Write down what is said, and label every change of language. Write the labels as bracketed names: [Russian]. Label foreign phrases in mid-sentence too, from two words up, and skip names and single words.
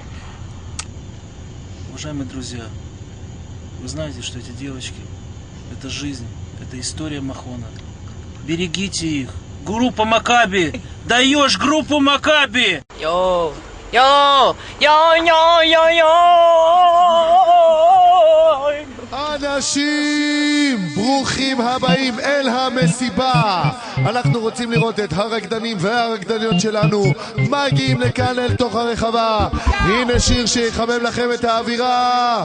[Russian] Уважаемые друзья, вы знаете, что эти девочки — это жизнь, это история Махона. Берегите их. Группа Макаби! Даешь группу Макаби! Йоу! Йоу! Йоу! [Hebrew] אנשים, ברוכים הבאים אל המסיבה. אנחנו רוצים לראות את הרקדנים והרקדניות שלנו מגיעים לכאן אל תוך הרחבה. הנה שיר שיחמם לכם את האווירה.